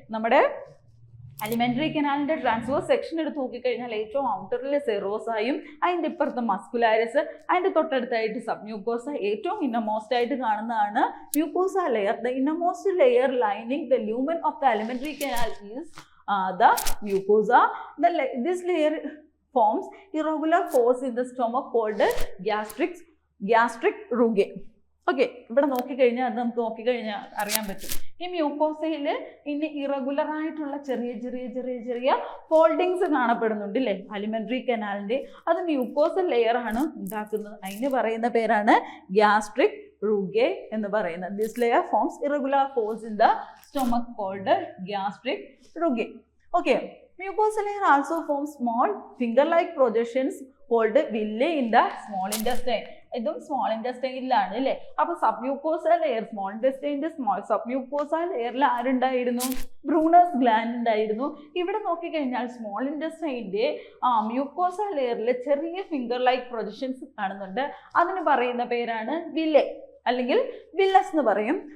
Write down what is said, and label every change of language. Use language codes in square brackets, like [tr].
[ml] നമ്മുടെ alimentary കനാലിൻ്റെ transverse section എടുത്ത് നോക്കിക്കഴിഞ്ഞാൽ ഏറ്റവും ഔട്ടറിൽ സെറോസായും അതിൻ്റെ ഇപ്പുറത്ത് മസ്കുലാരിസ്, അതിൻ്റെ തൊട്ടടുത്തായിട്ട് സബ്മ്യൂക്കോസ, ഏറ്റവും ഇന്നർമോസ്റ്റ് ആയിട്ട് കാണുന്നതാണ് mucosa layer. [en] The innermost layer lining the lumen of the alimentary canal is the mucosa. This layer forms irregular pores in the stomach called gastric rugae. [ml] Okay, ഇവിടെ നോക്കിക്കഴിഞ്ഞാൽ അത് നമുക്ക് നോക്കിക്കഴിഞ്ഞാൽ അറിയാൻ പറ്റും. ഈ മ്യൂക്കോസയിൽ ഇനി ഇറഗുലർ ആയിട്ടുള്ള ചെറിയ ഫോൾഡിങ്സ് കാണപ്പെടുന്നുണ്ട് അല്ലേ അലിമെന്ററി കനാലിൻ്റെ. അത് മ്യൂക്കോസൽ ലെയർ ആണ് ഉണ്ടാക്കുന്നത്. അതിന് പറയുന്ന പേരാണ് ഗ്യാസ്ട്രിക് rugae എന്ന് പറയുന്നത്. [en] This layer forms irregular folds in the stomach called gastric rugae. Okay. Mucosal layer also forms small finger-like projections called villi in the small intestine. [ml] ഇതും സ്മോൾ ഇൻറ്റസ്റ്റൈനിലാണ് അല്ലേ. അപ്പോൾ സബ്മ്യൂക്കോസൽ ലെയർ, സ്മോൾ ഇൻറ്റസ്റ്റൈൻ്റെ സബ്മ്യൂക്കോസൽ ലെയറിൽ ആരുണ്ടായിരുന്നു? Buenos gland ഉണ്ടായിരുന്നു. ഇവിടെ നോക്കിക്കഴിഞ്ഞാൽ small ഇൻറ്റസ്റ്റൈൻ്റെ mucosal ലെയറിൽ ചെറിയ finger like projections കാണുന്നുണ്ട്. അതിന് പറയുന്ന പേരാണ് വില്ലെ അല്ലെങ്കിൽ വില്ലസ് എന്ന് പറയും.